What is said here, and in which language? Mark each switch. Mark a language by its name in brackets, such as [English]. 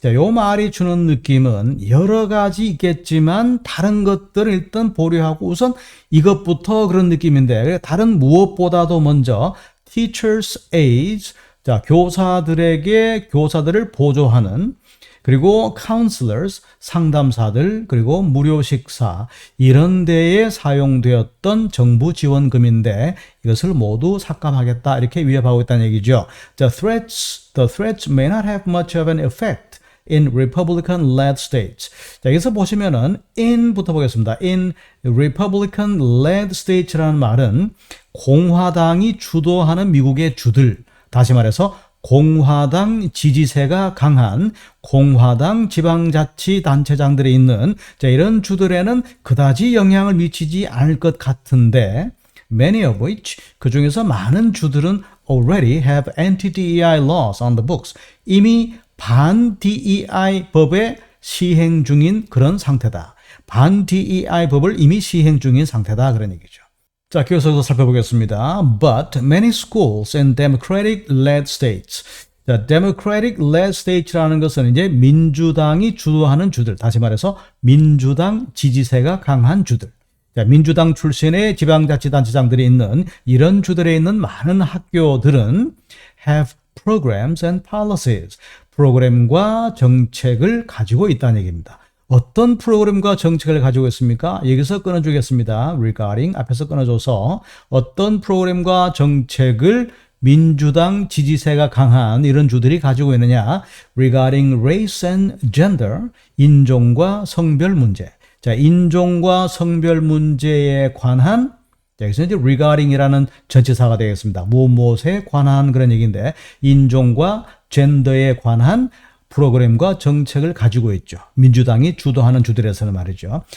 [Korean] 자, 요 말이 주는 느낌은 여러 가지 있겠지만 다른 것들을 일단 보류하고 우선 이것부터 그런 느낌인데 다른 무엇보다도 먼저 [English] teachers aides. [Korean] 자, 교사들을 보조하는 그리고 counselors, 상담사들, 그리고 무료 식사 이런 데에 사용되었던 정부 지원금인데 이것을 모두 삭감하겠다 이렇게 위협하고 있다는 얘기죠. [English] The threats may not have much of an effect in Republican-led states. [Korean] 자, 여기서 보시면은 in부터 보겠습니다. [English] In Republican-led states [Korean] 라는 말은 공화당이 주도하는 미국의 주들, 다시 말해서 공화당 지지세가 강한 공화당 지방자치단체장들이 있는 자, 이런 주들에는 그다지 영향을 미치지 않을 것 같은데 [English] many of which [Korean] 그 중에서 많은 주들은 [English] already have anti-DEI laws on the books. [Korean] 이미 반-DEI 법에 시행 중인 그런 상태다. 반-DEI 법을 이미 시행 중인 상태다. 그런 얘기죠. 자, 계속해서 살펴보겠습니다. [English] But many schools in Democratic-led states. [Korean] 자, Democratic-led states라는 것은 이제 민주당이 주도하는 주들, 다시 말해서 민주당 지지세가 강한 주들. 자, 민주당 출신의 지방자치단체장들이 있는 이런 주들에 있는 많은 학교들은 [English] have programs and policies. [Korean] 프로그램과 정책을 가지고 있다는 얘기입니다. 어떤 프로그램과 정책을 가지고 있습니까? 여기서 끊어주겠습니다. regarding 앞에서 끊어줘서 어떤 프로그램과 정책을 민주당 지지세가 강한 이런 주들이 가지고 있느냐? [English] regarding race and gender, [Korean] 인종과 성별 문제. 자, 인종과 성별 문제에 관한 여기서 이제 regarding이라는 전치사가 되겠습니다. 무엇에 관한 그런 얘기인데 인종과 젠더에 관한 프로그램과 정책을 가지고 있죠. 민주당이 주도하는 주들에서는 말이죠.